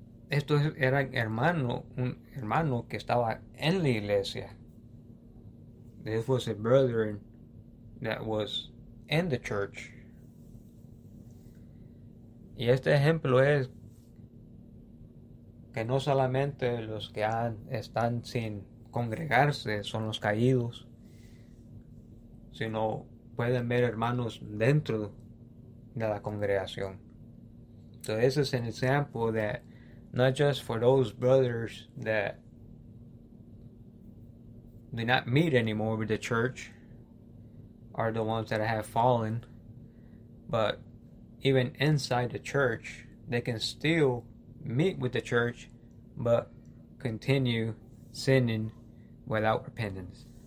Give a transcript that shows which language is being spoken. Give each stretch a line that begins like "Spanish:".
Spanish: Estos eran hermanos, un hermano que estaba en la iglesia.
English: This was a brother that was in the church.
Spanish: Y este ejemplo es que no solamente los que están sin congregarse son los caídos, sino pueden ver hermanos dentro de la congregación.
English: So this is an example that not just for those brothers that do not meet anymore with the church are the ones that have fallen, but even inside the church, they can still meet with the church, but continue sinning without repentance.